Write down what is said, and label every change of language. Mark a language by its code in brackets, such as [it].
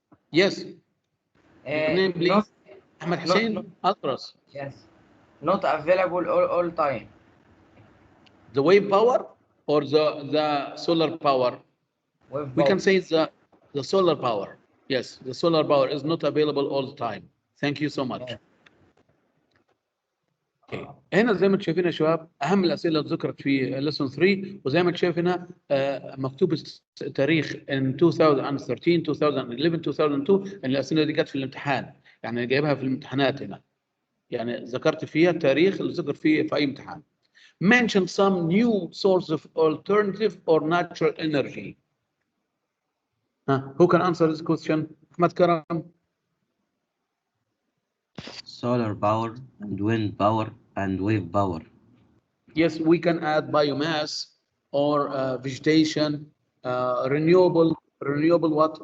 [en] Yes. Your name, please. Ahmed Hussein, Atras. Yes. Not available all time. The wave power or the solar power? Wave We power. can say the solar power. Yes, the solar power is not available all the time. Thank you so much. Yeah. Okay. [ar] هنا زي ما انتم شايفين يا شباب اهم الاسئله اللي ذكرت في [en] lesson 3 [ar] وزي ما انتم شايف هنا مكتوب التاريخ in 2013 2011 2002 ان الاسئله دي جت في الامتحان يعني جايبها في الامتحانات هنا يعني ذكرت فيها التاريخ اللي ذكر فيه في اي امتحان. [en] Mention some new source of alternative or natural energy. Who can answer this question? Ahmed Karam. Solar power and wind power and wave power. Yes, we can add biomass or vegetation, renewable what?